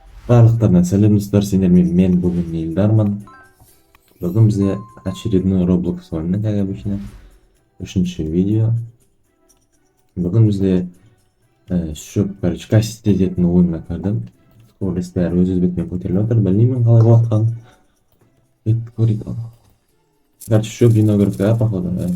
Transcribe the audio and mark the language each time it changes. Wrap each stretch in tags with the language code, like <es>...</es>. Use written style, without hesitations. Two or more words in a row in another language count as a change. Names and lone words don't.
<kk>Барлықтарына сәлем достар, сендермен мен бүгін Илдармын. Бүгін бізде очередной Roblox ойыны,</kk> <ru>как обычно.</ru> <kk>Үшінші видео. Бүгін бізде короче, кассет ететін ойынға кірдім. Скорость бәрі өз бетімен көтеріліп отыр. Білмеймін қалай болатқанын. Кетіп көрейік. Короче, шөп жинау керек та, походу.</kk>